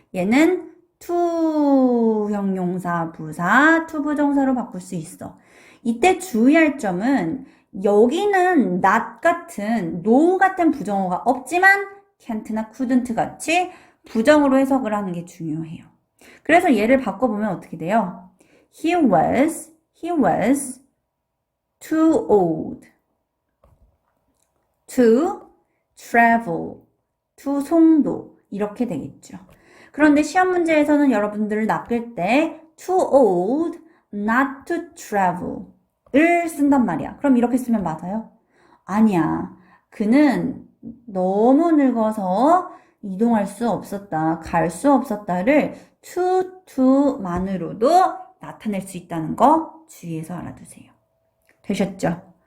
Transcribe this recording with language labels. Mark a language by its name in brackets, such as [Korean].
[Korean] 얘는 to 형용사 부사, to 부정사로 바꿀 수 있어. 이때 주의할 점은 여기는 not 같은, no 같은 부정어가 없지만 can't나 couldn't 같이 부정으로 해석을 하는 게 중요해요. 그래서 얘를 바꿔보면 어떻게 돼요? [English] He was too old to travel to 송도 [Korean] 이렇게 되겠죠. 그런데 시험 문제에서는 여러분들을 낚을 때 [English] too old not to travel [Korean] 을 쓴단 말이야. 그럼 이렇게 쓰면 맞아요? 아니야. 그는 너무 늙어서 이동할 수 없었다, 갈 수 없었다를 to만으로도 나타낼 수 있다는 거 주의해서 알아두세요. 되셨죠?